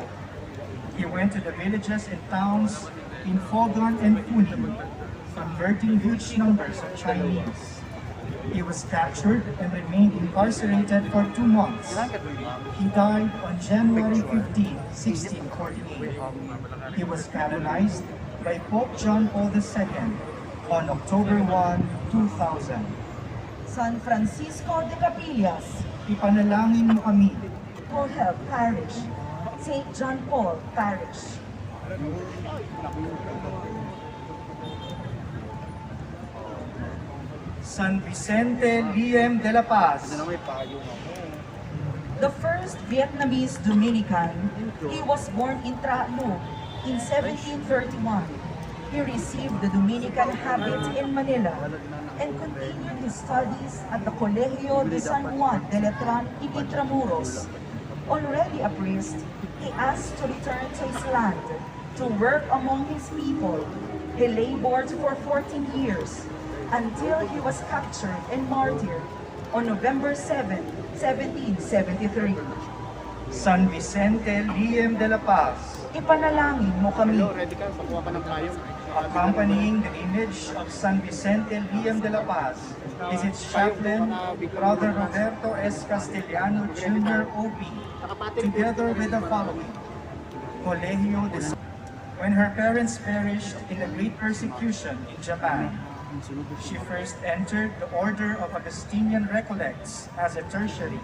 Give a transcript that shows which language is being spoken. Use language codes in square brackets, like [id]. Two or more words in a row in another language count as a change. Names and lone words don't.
[en] He went to the villages and towns in Fogan and Puni, converting huge numbers of Chinese. He was captured and remained incarcerated for 2 months. He died on January 15, 1648. He was canonized by Pope John Paul II on October 1, 2000. San Francisco de Capillas. [tl] Ipanalangin mo kami. [en] Cohel Parish. St. John Paul Parish. San Vicente Liem de la Paz. The first Vietnamese Dominican, he was born in Tra Lu in 1731. He received the Dominican habit in Manila and continued his studies at the Colegio de San Juan de Letran in Intramuros. Already a priest, he asked to return to his land to work among his people. He labored for 14 years until he was captured and martyred on November 7, 1773. San Vicente Liem de la Paz. [tl] Ipanalangin mo kami. [en] Accompanying the image of San Vicente Liem de la Paz is its chaplain, Brother Roberto S. Castellano Jr. OP, together with the following. Colegio de San. When her parents perished in the Great Persecution in Japan, she first entered the Order of Augustinian Recollects as a tertiary.